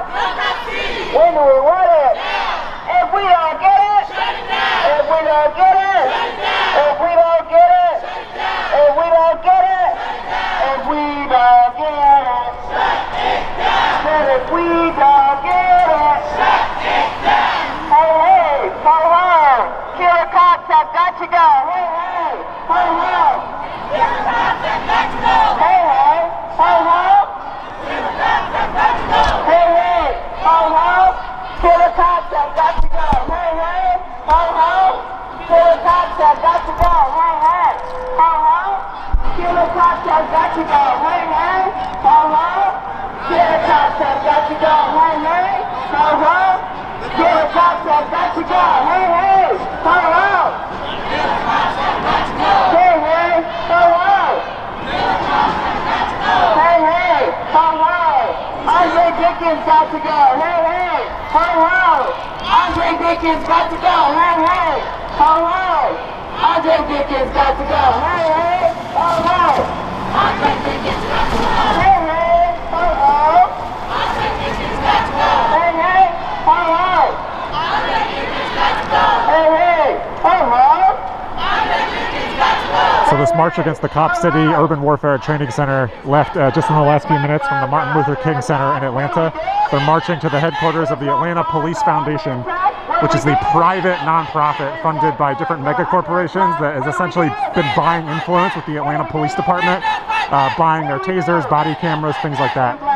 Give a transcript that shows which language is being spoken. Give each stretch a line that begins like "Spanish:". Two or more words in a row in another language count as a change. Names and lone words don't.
English: When do we want it? If we don't get it, if we don't get it, if we don't get it, if we don't get it, if we don't get it, then if we don't get it, hey, hey, ho, ho, killer cops have got to go, hey, hey, ho, ho. Hey, hey, ho, ho. Hey, hey, ho, ho. Killer cops have got to go. Hey, hey, ho, ho. Killer cops have got to go. Hey, hey, ho, ho. Killer cops have got to go. Hey, hey, ho, ho. Killer cops have got to go. Hey, hey, ho, ho. Killer cops have got to go. Hey, hey, ho, ho. Hey, hey, ho, ho. Hey, hey, ho, ho. Andre Dickens got to go. Hey, hey, ho, ho. Andre Dickens got to go. Hey, hey, ho, ho. Andre Dickens got to go. Hey, hey, ho, ho. Andre Dickens got to go. Hey, hey, ho, ho. Andre Dickens got to go. Hey, hey, ho, ho. Andre Dickens got to go. Hey, hey, ho, ho. So this march against the Cop City Urban Warfare Training Center left just in the last few minutes from the Martin Luther King Center in Atlanta. They're marching to the headquarters of the Atlanta Police Foundation, which is the private nonprofit funded by different mega corporations that has essentially been buying influence with the Atlanta Police Department, buying their tasers, body cameras, things like that.